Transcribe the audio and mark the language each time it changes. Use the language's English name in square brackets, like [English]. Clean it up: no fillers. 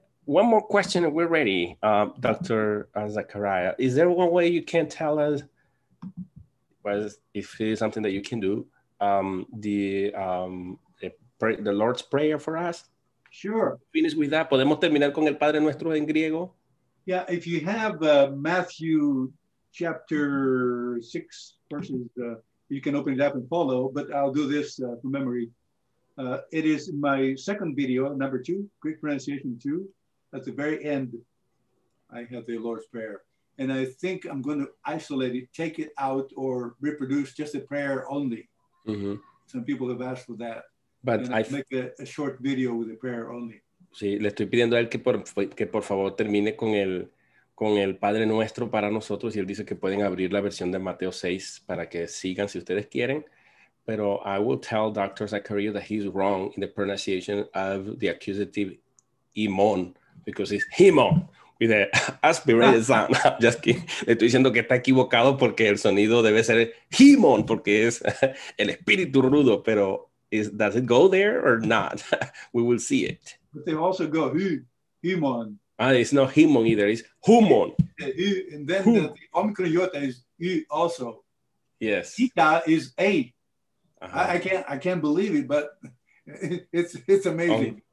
[English] One more question and we're ready, Dr. Zachariou. Is there one way you can tell us, if it is something that you can do, the Lord's Prayer for us? Sure. Finish with that. [Spanish] ¿Podemos terminar con el Padre Nuestro en griego? [English] Yeah, if you have Matthew chapter 6 verses, you can open it up and follow, but I'll do this from memory. It is my second video, number 2, Greek pronunciation 2. At the very end, I have the Lord's Prayer. And I think I'm going to isolate it, take it out, or reproduce just the prayer only. Mm-hmm. Some people have asked for that. But I make a short video with the prayer only. [Spanish] Sí, le estoy pidiendo a él que por favor termine con el Padre Nuestro para nosotros, y él dice que pueden abrir la versión de Mateo 6 para que sigan si ustedes quieren. Pero [English] I will tell Dr. Zachariou that he's wrong in the pronunciation of the accusative imon, because it's himon with the aspirated sound. Just kidding. [Spanish] Le estoy diciendo que está equivocado porque el sonido debe ser himon, porque es el espíritu rudo, pero [English] does it go there or not? We will see it. But they also go himon. It's not himon either, it's humon. And then the omicron iota is also. Yes. Ita is a. I can't believe it, but it's amazing.